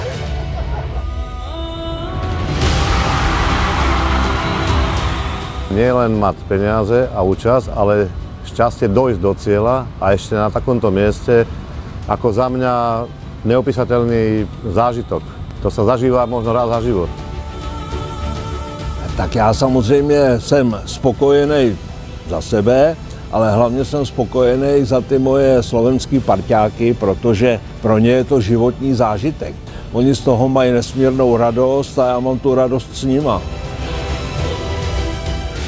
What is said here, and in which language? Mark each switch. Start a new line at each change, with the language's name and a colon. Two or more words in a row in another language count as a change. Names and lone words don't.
Slovak: Nie len mať peniaze a účasť, ale šťastie dojsť do cieľa a ešte na takomto mieste, ako za mňa neopísateľný zážitok. To sa zažívá možno raz za život.
Czech: Tak já samozřejmě jsem spokojený za sebe, ale hlavně jsem spokojený za ty moje slovenský parťáky, protože pro ně je to životní zážitek. Oni z toho mají nesmírnou radost a já mám tu radost s nima.